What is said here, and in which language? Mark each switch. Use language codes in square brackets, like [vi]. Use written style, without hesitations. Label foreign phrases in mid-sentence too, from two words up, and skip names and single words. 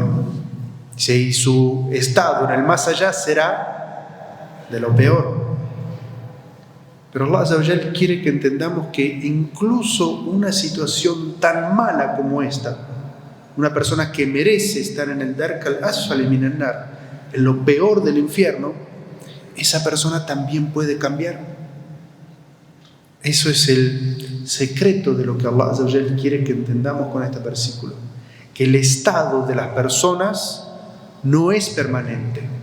[es] Dice, y su estado en el más allá será de lo peor. Pero [ar] الله عز وجل [es] quiere que entendamos que incluso una situación tan mala como esta, una persona que merece estar en el [ar] الدرك الأسفل من النار, [es] en lo peor del infierno, esa persona también puede cambiar. Eso es el secreto de lo que [ar] الله عز وجل [es] quiere que entendamos con este versículo, que el estado de las personas no es permanente.